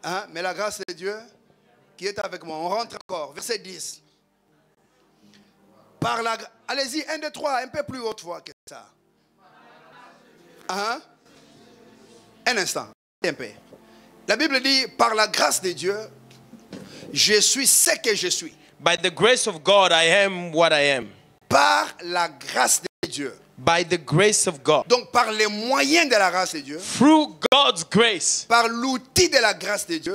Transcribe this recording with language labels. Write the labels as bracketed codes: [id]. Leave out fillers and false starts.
[fr] Mais la grâce de Dieu qui est avec moi. On rentre encore. Verset 10. Par la... Allez-y, 1, 2, 3, un peu plus haute voix que ça. Un instant. Un peu. La Bible dit, par la grâce de Dieu, je suis ce que je suis. [en] By the grace of God, I am what I am. [fr] Par la grâce de Dieu. [en] By the grace of God. [fr] Donc par les moyens de la grâce de Dieu. [en] Through God's grace. [fr] Par l'outil de la grâce de Dieu.